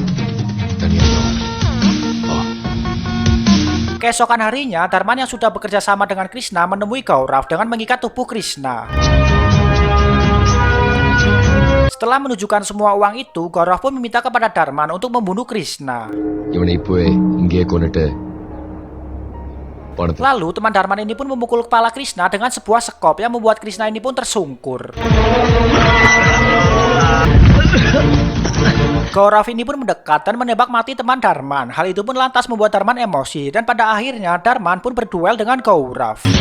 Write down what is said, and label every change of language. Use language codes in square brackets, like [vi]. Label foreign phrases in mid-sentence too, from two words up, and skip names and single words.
[id] Keesokan harinya, Dharman yang sudah bekerja sama dengan Krishna menemui Gaurav dengan mengikat tubuh Krishna. Setelah menunjukkan semua uang itu, Gaurav pun meminta kepada Dharman untuk membunuh Krishna. [ta] இவனை இப்போவே இங்கேயே கொண்டுட்டு பணத்தை. [id] Lalu teman Dharman ini pun memukul kepala Krishna dengan sebuah sekop yang membuat Krishna ini pun tersungkur. Gaurav ini pun mendekat dan menembak mati teman Dharman. Hal itu pun lantas membuat Dharman emosi, dan pada akhirnya Dharman pun berduel dengan Gaurav.